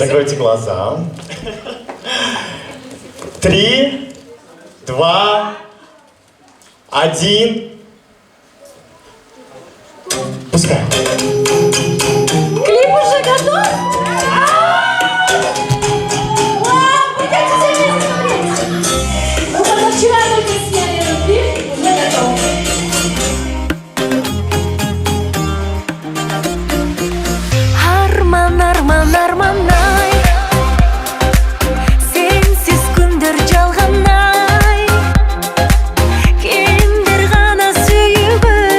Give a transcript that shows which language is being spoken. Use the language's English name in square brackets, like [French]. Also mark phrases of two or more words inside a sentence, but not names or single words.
[Russian] Закройте глаза. 3, 2, 1. Пускай. Клип уже готов? Вау, пойдемте все вместе смотреть. Мы позавчера только сняли этот клип, уже готов. [Kazakh] Арман, арман, арман-ай, сенсіз күндер жалған-ай, кемдер ғана сүйігі,